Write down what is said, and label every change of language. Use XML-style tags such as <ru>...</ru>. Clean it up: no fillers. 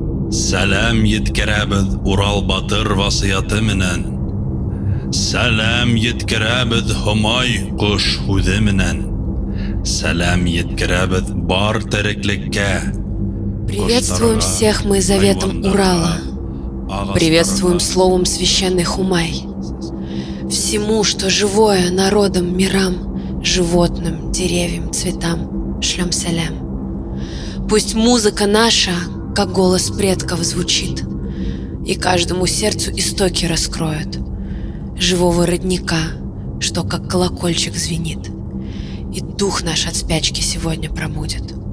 <ba>Сәлам еткерәбез Урал Батыр васыяты менән. Сәлам еткерәбез Homay кош һүзе менән. Сәлам еткерәбез бар тереклеккә.</ba> <ru>Приветствуем всех мы заветом Урала. Приветствуем словом священный Хумай. Всему, что живое, народам, мирам, животным, деревьям, цветам, шлем салям. Пусть музыка наша, как голос предков, звучит, и каждому сердцу истоки раскроет живого родника, что как колокольчик звенит, и дух наш от спячки сегодня пробудет.</ru>